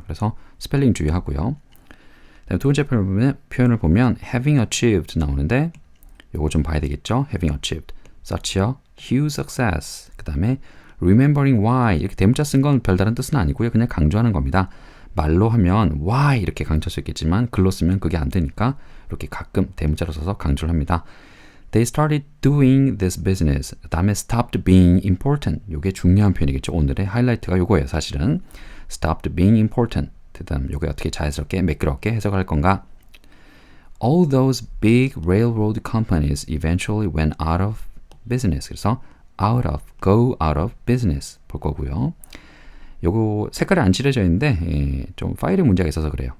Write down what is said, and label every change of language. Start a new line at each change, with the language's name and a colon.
Korean: 그래서 스펠링 주의하고요. 두 번째 표현을 보면
English: having achieved
Korean: 나오는데 요거 좀 봐야 되겠죠.
English: having achieved such a huge success
Korean: 그 다음에
English: remembering why
Korean: 이렇게 대문자 쓴 건 별다른 뜻은 아니고요. 그냥 강조하는 겁니다. 말로 하면 why 이렇게 강조할 수 있겠지만 글로 쓰면 그게 안 되니까 이렇게 가끔 대문자로 써서 강조를 합니다.
English: They started doing this business.
Korean: 그 다음에
English: stopped being important.
Korean: 이게 중요한 표현이겠죠. 오늘의 하이라이트가 요거예요. 사실은
English: stopped being important.
Korean: 그 다음 요게 어떻게 자연스럽게 매끄럽게 해석할 건가?
English: All those big railroad companies eventually went out of business.
Korean: 그래서
English: go out of business
Korean: 볼 거고요. 요거 색깔이 안 칠해져 있는데 좀 파일에 문제가 있어서 그래요.